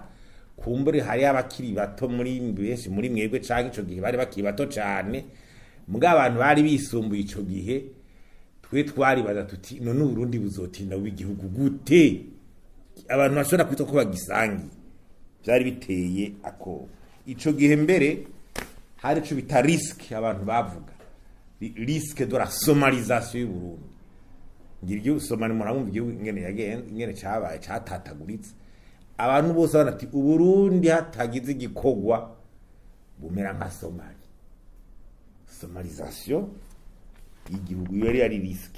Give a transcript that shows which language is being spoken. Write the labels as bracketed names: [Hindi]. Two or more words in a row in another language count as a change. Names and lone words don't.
[Rundi] Kumbure hari abakiri bato muri benshi muri mwebwe canke ico gihe bari bakiri bato cyane, muga abantu bari bisumbuye ico gihe. Twe twari baza tuti none Uburundi buzotinda w'igihugu gute, abantu bashobora kwita ko bagisangiye. Byari biteye ako ico gihe mbere hari cyo bita risque, abantu bavuga [French] risque de la somalisation [Rundi] y'u Burundi. Ngiryo somali muramumva igihugu ingene cyabaye cyatataguritse, abantu bose banati Uburundi hatagize igikogwa bumera nka Somali. Somalisation igihugu yari risque.